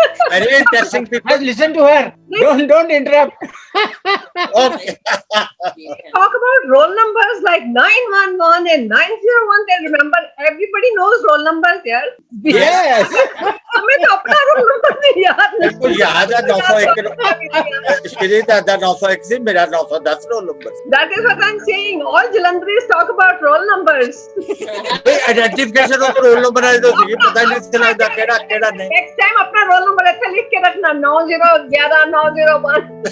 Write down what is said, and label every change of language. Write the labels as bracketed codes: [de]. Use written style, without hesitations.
[en] Very interesting people. Listen to her. Don't interrupt. Okay. Talk about roll numbers like 911 and 901. They remember. Everybody knows roll numbers here. Yes. [hi] हमें तो अपना roll number नहीं याद नहीं। बिल्कुल याद है 901 श्री दादा 901 से मेरा 910 roll number. [en] That is what I'm saying. All Jalandharis talk about roll numbers. [hi] भाई [en] identification of roll number [hi] है तो ये पता नहीं चला था केड़ा नहीं। Next time अपना roll number ऐसे लिख के रखना 9011 901।